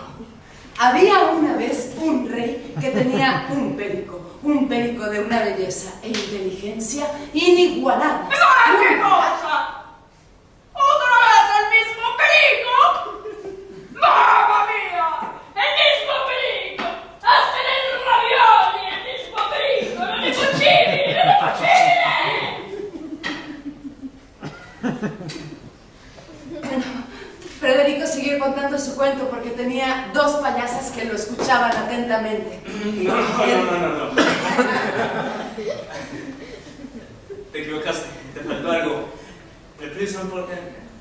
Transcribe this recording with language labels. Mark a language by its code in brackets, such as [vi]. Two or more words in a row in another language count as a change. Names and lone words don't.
[es] Había una vez un rey que tenía un perico de una belleza e inteligencia inigualables. ¿Qué cosa? ¿Otra vez el mismo perico? [it] ¡Mamma mía! [es] ¡El mismo perico! ¡Hasta en el ravioli el mismo perico! [it] ¡Non è possibile! ¡Non è possibile! [es] Bueno, Federico siguió contando su cuento porque tenía dos payasas que lo escuchaban atentamente. No. Te equivocaste, te faltó algo. El príncipe importante.